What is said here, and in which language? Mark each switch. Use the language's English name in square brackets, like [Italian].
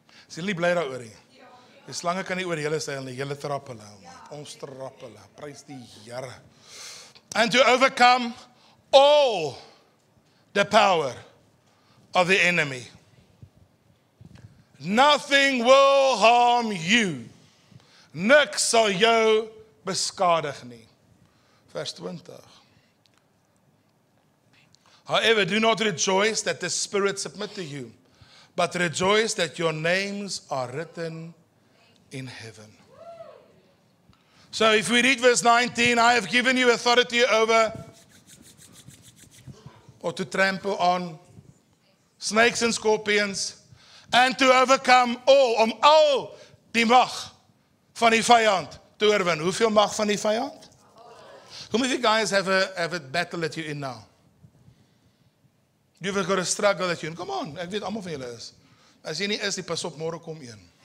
[Afrikaans] Is julle nie bly daaroor nie? Die slange kan nie oor julle seil nie, julle trap hulle. Ons trap hulle. Prys die Here. [English] And to overcome all the power of the enemy. Nothing will harm you. [Afrikaans] Niks sal jou beskadig nie. Vers 20. [English] However, do not rejoice that the spirits submit to you, but rejoice that your names are written in heaven. So if we read verse 19, I have given you authority over, or to trample on, snakes and scorpions, and to overcome all, [Afrikaans] om al die mag van die vyand te oorwin. Hoeveel mag van die vyand? [English] How many of you guys have a battle that you're in now? You've got a struggle that you're in. Come on, [Afrikaans] ek weet almal van julle is. As jy nie is, die pas op, môre kom een.